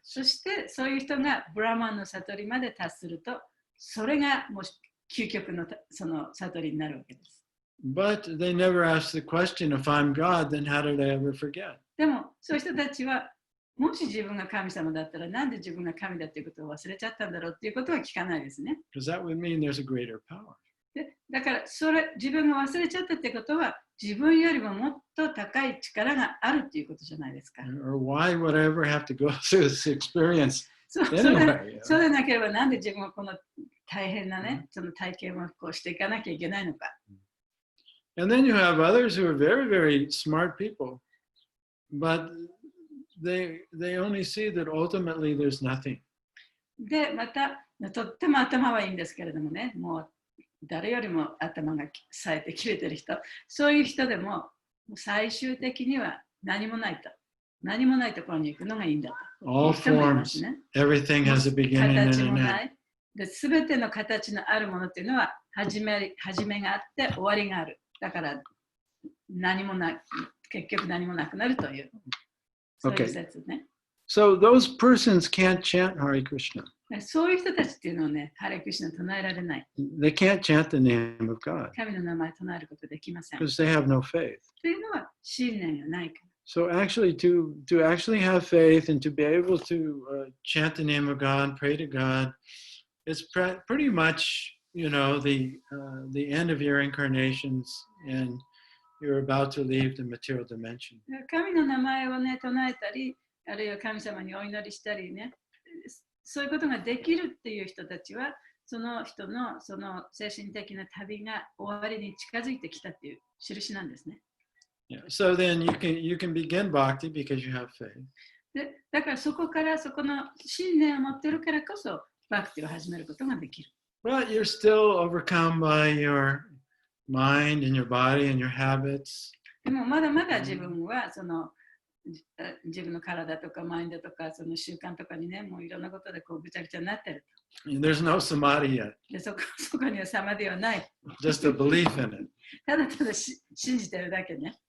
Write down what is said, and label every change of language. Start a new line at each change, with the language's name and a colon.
Japanese: そしてそういう人がブラマンの悟りまで達すると、それがもう究極のその悟りになるわけです。
English: But they never ask the question, if I'm God, then how did I ever forget?
Japanese: でもそういう人たちは、もし自分が神様だったら、なんで自分が神だっていうことを忘れちゃったんだろうっていうことは聞かないですね。
English: Because that would mean there's a greater power.
Japanese: でだから自分が忘れちゃったってことは、自分よりももっと高い力があるっていうことじゃないですか。
English: Or why would I ever have to go through this experience
Japanese: そう
English: anyway?
Japanese: そうでなければ、なんで自分はこの大変なね、その体験をこうしていかなきゃいけないのか。
English: And then you have others who are very, very smart people, but they only see that ultimately there's nothing.
Japanese: で、また、とっても頭はいいんですけれどもね、もう誰よりも頭が冴えて切れてる人、そういう人でも最終的には何もないと。何もないところに行くのがいいんだと。
English: All forms, everything has a beginning and
Japanese: 形も
English: an
Japanese: な
English: end.
Japanese: い。で、すべての形のあるものっていうのは始めがあって終わりがある。だから何もない、結局何もなくなるという。そういう説ね。
English: So those persons can't chant Hare Krishna.
Japanese: そういう人たちっていうのをね、ハレクリシュナ唱えられない。
English: They can't chant the name of God
Japanese: 神の名前唱えることできません。
English: because they have no faith.
Japanese: というのは信念がないから。
English: So actually, to actually have faith and to be able to chant the name of God, pray to God, it's pretty much, you know, the end of your incarnations, and you're about to leave the material dimension.
Japanese: 神の名前をね、唱えたり、あるいは神様にお祈りしたりね、そういうことができるっていう人たちは、その人のその精神的な旅が終わりに近づいてきたっていう印なんですね。
English: Yeah. So then you can begin bhakti because you have faith.
Japanese: でだからそこからそこの信念を持ってるからこそバクティを始めることができる。
English: But you're still overcome by your mind and your body and your habits.
Japanese: でもまだまだ自分はその自分の体とかマインドとかその習慣とかにね、もういろんなことでこうぐちゃぐちゃになってる。
English: There's no samadhi yet.
Japanese: でそこにはサマディはない。
English: Just a belief in it.
Japanese: ただただ信じてるだけね。